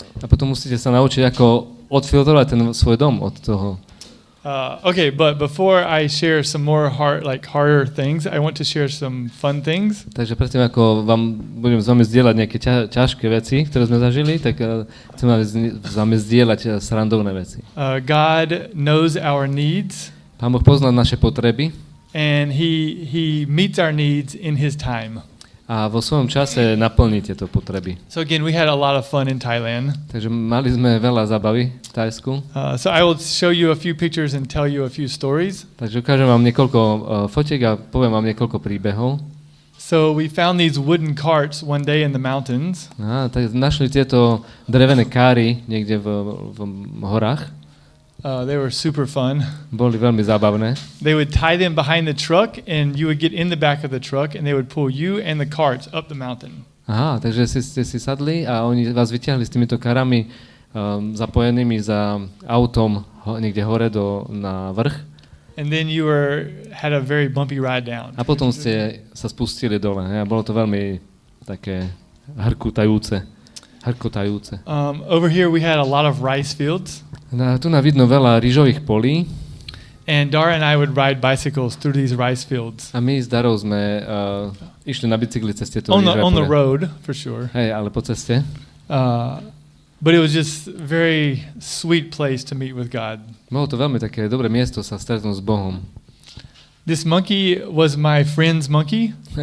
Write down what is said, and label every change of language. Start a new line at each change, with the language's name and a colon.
Slovak: A potom musíte sa naučiť, ako odfiltrovať ten svoj dom od toho.
English: Okay, but before I share some more harder things, I want to share some fun things.
Slovak: Takže predtým, ako budem s vami zdieľať nejaké ťažké veci, ktoré sme zažili, tak chcem s vami zdieľať srandovné veci.
English: God knows our needs.
Slovak: Pán Boh pozná naše potreby.
English: And he meets our needs in his time.
Slovak: A vo svojom čase naplní tieto potreby.
English: So again, we had a lot of fun in Thailand.
Slovak: Takže mali sme veľa zábavy v Thajsku.
English: So I will show you a few pictures and tell you a few stories.
Slovak: Takže ukážem vám niekoľko fotiek a poviem vám niekoľko príbehov.
English: So we found these wooden carts one day in the mountains.
Slovak: Tak našli tieto drevené káry niekde v horách.
English: They were super fun.
Slovak: Boli veľmi zábavné.
English: They would tie them behind the truck and you would get in the back of the truck and they would pull you and the carts up the mountain.
Slovak: Takže ste si sadli a oni vás vyťahli s týmito karami zapojenými za autom niekde hore na vrch.
English: And then you had a very bumpy ride down.
Slovak: A potom ste sa spustili dole. A bolo to veľmi také hrkotajúce.
English: Over here we had a lot of rice fields.
Slovak: Tu vidno veľa rýžových polí.
English: And Dara and I would ride bicycles through these rice fields.
Slovak: A my s Darou sme išli na bicykli cez tieto rýžové
English: on the
Slovak: pole.
English: road, for sure.
Slovak: Hej, ale po ceste.
English: But it was just a very sweet place to meet with God.
Slovak: Bolo to veľmi také dobré miesto sa stretnúť s Bohom.
English: This monkey was my friend's monkey.